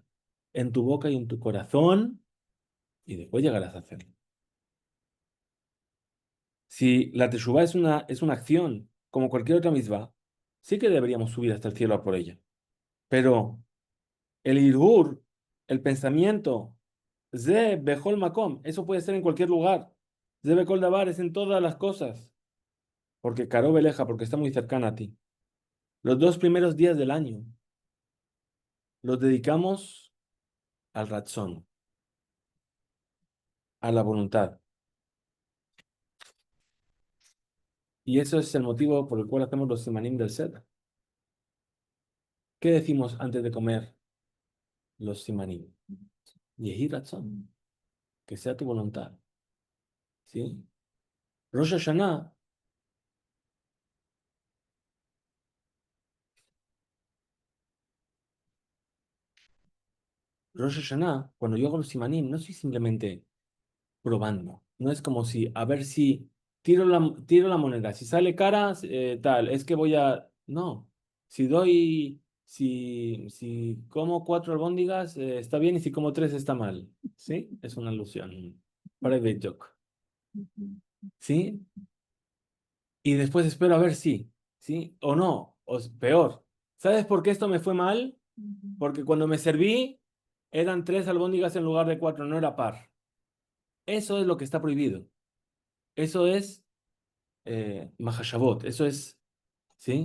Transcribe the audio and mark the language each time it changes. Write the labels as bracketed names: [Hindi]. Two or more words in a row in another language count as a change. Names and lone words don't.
[Spanish] En tu boca y en tu corazón, y después llegarás a hacerlo. Si la teshuvá es una acción, como cualquier otra misma, sí que deberíamos subir hasta el cielo a por ella. Pero el irgur, el pensamiento, [Hebrew] זה בכל מקום, [Spanish] eso puede ser en cualquier lugar. [Hebrew] זה בכל דבר [Spanish] es en todas las cosas. Porque [Hebrew] קרוב אליך, [Spanish] porque está muy cercana a ti. Los 2 primeros días del año los dedicamos al ratzón. a la voluntad. Y eso es el motivo por el cual hacemos los simanim del Seder. ¿Qué decimos antes de comer los simanim? [Hebrew] יהי רצון, [Spanish] que sea tu voluntad. ¿Sí? Rosh Hashanah, Rosh Hashanah, cuando yo hago los simanim, no estoy simplemente probando. No es como si, a ver si tiro la moneda, si sale cara, tal, es que voy a... No, si como 4 albóndigas, está bien, y si como 3 está mal. ¿Sí? Es una alusión. [English] Private joke. [Spanish] ¿Sí? Y después espero a ver si, ¿sí? O no, peor. ¿Sabes por qué esto me fue mal? Porque cuando me serví, eran 3 albóndigas en lugar de 4, no era par. Eso es lo que está prohibido. Eso es Mahashabot, eso es, ¿sí?